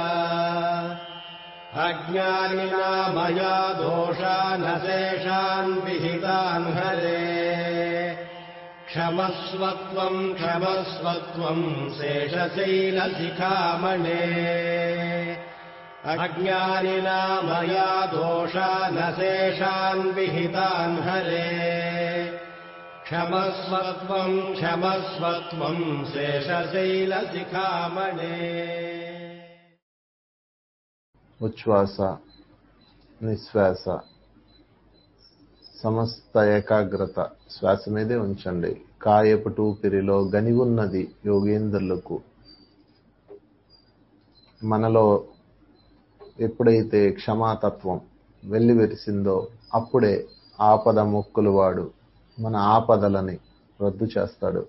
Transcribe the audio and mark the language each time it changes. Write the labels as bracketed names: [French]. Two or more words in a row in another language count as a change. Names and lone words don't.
[Sanskrit] अज्ञानिना मया दोषानशेषान् विहितान् हरे क्षमस्वत्वम् शेषशैलशिखामणे अज्ञानिना मया दोषानशेषान् विहितान् हरे क्षमस्वत्वम् शेषशैलशिखामणे [Telugu] ఉచ్ఛ్వాస నిశ్వాస సమస్త ఏకాగ్రత శ్వాస మీదే ఉంచండి. కాయపు టూపిరిలో గనివున్నది యోగేంద్రులకు. మనలో ఎప్పుడైతే క్షమాతత్వం వెల్లివిరిసిందో అప్పుడే ఆపద మొక్కులు వాడు మన ఆపదలని రద్దు చేస్తాడు.